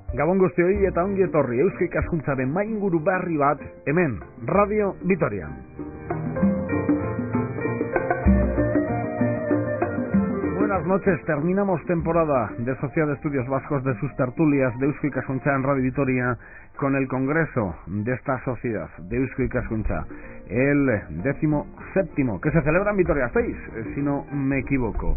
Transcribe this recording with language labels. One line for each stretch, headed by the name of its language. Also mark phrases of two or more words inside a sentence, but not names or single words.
Basque: Gabon guztioi eta ongi etorri Eusko Ikaskuntzaren mainguru berri bat hemen, Radio Vitoria.
Spanish: Buenas noches, terminamos temporada de Sociedad de Estudios Vascos de sus tertulias de Eusko Ikaskuntza en Radio Vitoria con el congreso de esta sociedad de Eusko Ikaskuntza, el 17º, que se celebra en Vitoria-Gasteiz, si no me equivoco.